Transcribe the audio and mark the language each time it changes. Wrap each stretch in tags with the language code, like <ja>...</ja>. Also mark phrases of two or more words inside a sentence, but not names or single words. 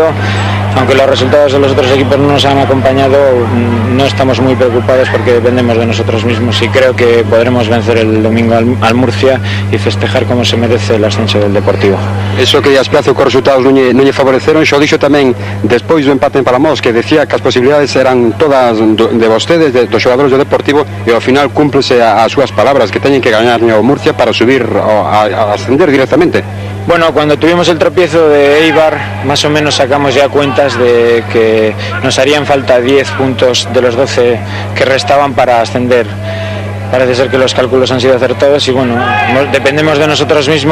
<es>Aunque los resultados de los otros equipos no nos han acompañado, no estamos muy preocupados porque dependemos de nosotros mismos y creo que podremos vencer el domingo al Murcia y festejar como se merece el ascenso del Deportivo.</es> <gl>Eso que Aspiazo cos resultados non lle favoreceron, xo dixo tamén despois do empate en Palamos, que decía que as posibilidades eran todas de vostedes, dos xogadores do Deportivo, e ao final cúmplese as súas palabras, que teñen que gañar o Murcia para subir a ascender directamente.</gl> <es>Bueno, cuando tuvimos el tropiezo de Eibar, más o menos sacamos ya cuentas de que nos harían falta 10 puntos de los 12 que restaban para ascender. Parece ser que los cálculos han sido acertados y bueno, dependemos de nosotros mismos.</es>